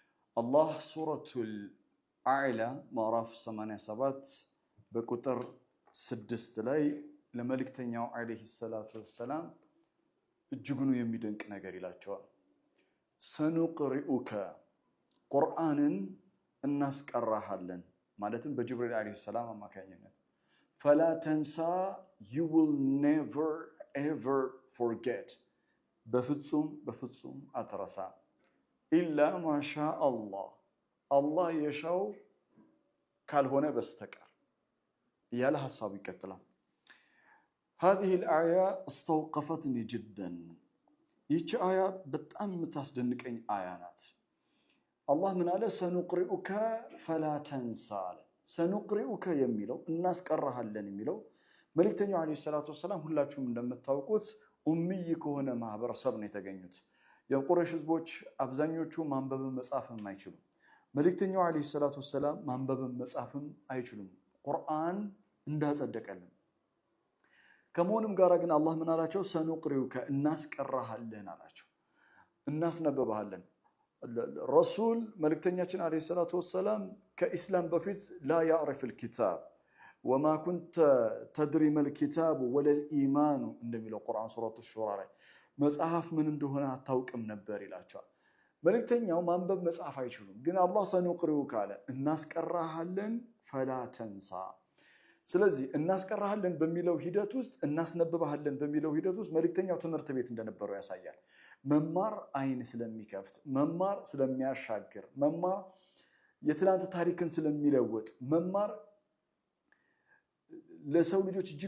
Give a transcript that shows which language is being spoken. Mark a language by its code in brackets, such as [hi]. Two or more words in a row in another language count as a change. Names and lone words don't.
[ar] الله سورة الأعلى معرف 87 بكتر 6 [am] ላይ ለመልእክተኛው [ar] عليه الصلاة والسلام [am] እጅጉኑ የሚደንቅ ነገር ይላቸዋል። ሰኑቅሪኡከ ቁርአንን እናስቀራሃለን ማለትም በጅብሪል [ar] عليه السلام [am] አማካኝነት [ar] فلا تنسى [en] you will never ever forget [am] በፍጹም አትረሳ [ar] إلا ما شاء الله [am] የሻው ካልሆነ በስተቀር ያለ ሐሳብ ይቀጥላል። [ar] هذه الآية استوقفتني جدا [am] ይህች አያ በጣም የምታስደንቀኝ አያ ናት። አላህ ምን አለ? [ar] سنقرئك فلا تنسى [am] አለ። ሰኑቅሪኡከ የሚለው እናስቀራሃለን የሚለው መልእክተኛው [ar] عليه الصلاة والسلام [am] ሁላችሁም እንደምታውቁት ኡምይ ከሆነ ማህበረሰብ ነው የተገኙት። የቁረይሽ ህዝቦች አብዛኞቹ ማንበብም መጻፍም አይችሉም። መልእክተኛው [ar] عليه الصلاة والسلام [am] ማንበብም መጻፍም አይችሉም። ቁርአን እንዳጸደቀልን ከመሆኑም ጋር ግን አላህ ምን አላቸው? ሰኑቅሪኡከ እናስቀራሃለን አላቸው፣ እናስነበባሃለን። ረሱል መልእክተኛችን [ar] عليه الصلاة والسلام [am] ከኢስላም በፊት [ar] لا يعرف الكتاب وما كنت تدري ما الكتاب ولا الايمان [am] እንደሚለው ቁርአን ሱረቱ ሹራ ላይ መጽሐፍ ምን እንደሆነ አታውቅም ነበር ይላቸዋል። መልእክተኛው ማንበብ መጻፍ አይችሉም፣ ግን አላህ ሰኑቅሪኡከ አለ እናስቀራሃለን [ar] فلا تنسى። [am] ስለዚህ እናስቀራሃለን በሚለው ሂደት ውስጥ እናስነብባሃለን በሚለው ሂደት ውስጥ መልእክተኛው ትምህርት ቤት እንደነበረው ያሳያል። መማር አይን ስለሚከፍት፣ መማር ስለሚያሻግር፣ መማር የትላንት ታሪክን ስለሚለውጥ፣ መማር ለሰው ልጆች እጅግ